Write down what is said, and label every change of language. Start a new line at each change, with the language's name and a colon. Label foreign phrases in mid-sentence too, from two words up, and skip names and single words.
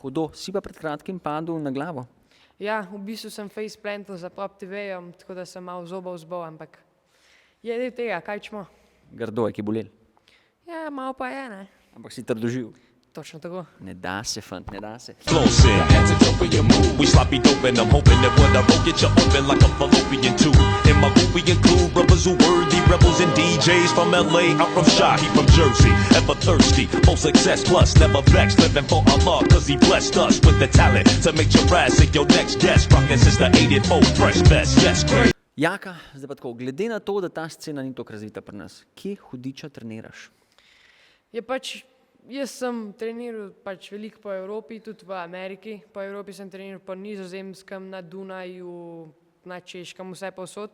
Slovenian: Hudo, si pa pred kratkim padel na glavo. Ja, v bistvu sem faceplantal za Pop TV-jem, tako da sem malo zobov zbol, ampak je del tega, kaj čmo. Grdo je, ki bolel. Ja, malo pa je, ne. Ampak si trdoživ. Točno tako. Ne da se, fant, ne da se.
English: Flossing, hands and jump in your move. We sloppy dope and I'm hoping that when I roll, get you open like a fallopian tube. In my group we include brothers who worthy rebels and DJs from LA. I'm from Shahi, from Jersey, ever thirsty for success plus never vexed, living for Allah cause he blessed us with the talent to make your ass and your next guest rockin' since the 84 fresh vest. Yes, great.
Slovenian: Jaka, zdaj pa tako, glede na to, da ta scena ni toliko razvita pri nas, kje hudiča treniraš? Je pač, jaz sem treniral pač veliko po Evropi, tudi v Ameriki. Po Evropi sem treniral po Nizozemskem, na Dunaju, na Češkem, vse povsod.